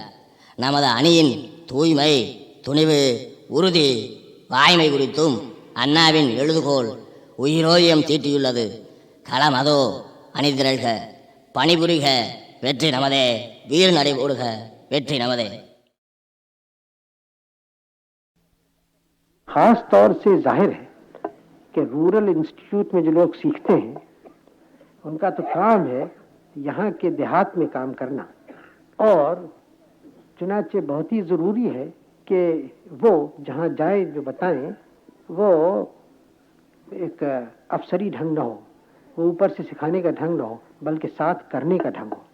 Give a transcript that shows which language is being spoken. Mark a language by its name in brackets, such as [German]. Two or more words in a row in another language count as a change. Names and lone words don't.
[Tamil] நமது அணியின் தூய்மை, துணிவு, உறுதி, வாய்மை குறித்தும் அண்ணாவின் எழுதுகோள் உயிரோயம் தீட்டியுள்ளது. களம் அதோ, அணிதிரள்க, பணிபுரிக, வெற்றி நமதே, வீர் நடை போடுக, வெற்றி நமதே. [Hindi] खास तौर से जाहिर है कि [English] rural institute [Hindi] में जो लोग सीखते हैं उनका तो काम है यहाँ के देहात में काम करना, और चुनाचे बहुत ही ज़रूरी है कि वो जहाँ जाए जो बताएं वो एक अफसरी ढंग न हो, वो ऊपर से सिखाने का ढंग न हो, बल्कि साथ करने का ढंग हो.